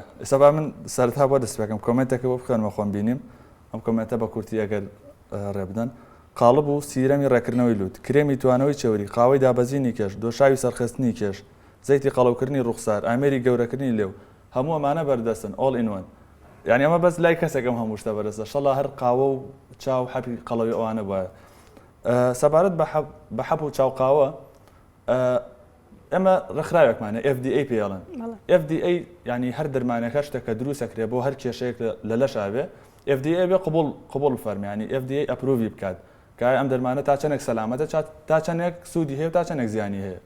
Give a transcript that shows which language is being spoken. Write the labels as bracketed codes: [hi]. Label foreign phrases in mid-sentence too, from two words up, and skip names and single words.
[ckb] ئێستا با من سەرەتا بۆ دەست پێکەم کۆمنتێکە بۆ بخوێنمە خۆم بینیم. ئەم کۆمنتە بە کورتی ئەگەر ڕێبدەن. قاڵب و سیرەمی ڕێکردنەوەی لووت، کرێمی توانەوەی چێوری، قاوەی دابەزینی کێش، دۆشاوی سەرخستنی کێش، زەیتی قەڵەوکردنی ڕوخسار، ئامێری گەورەکردنی لێو، هەموو ئەمانە بەردەستن [en] all in one. [ckb] یعنی ئەمە بەس لای کەسێکم هەموو شتە بەدەستە. شەڵا هەر قاوە و چاو حەپی قەڵەوی ئەوانە وایە. سەبارەت بە حەپ و چاو قاوە ئەمە ڕێکخراوێکمانە FDA پێڵێن. FDA یعنی هەر دەرمانەکە شتێکە دروستەکرێ بۆ هەر کێشەیەک لە لەشابێ FDA بێ قبول فەرمی، ینی FDA ئەپروڤی بکات کە ئەم دەرمانە تا چەندێک سەلامەتە تا چەندێک سوودی هەیە و تا چەندێک زیانی هەیە.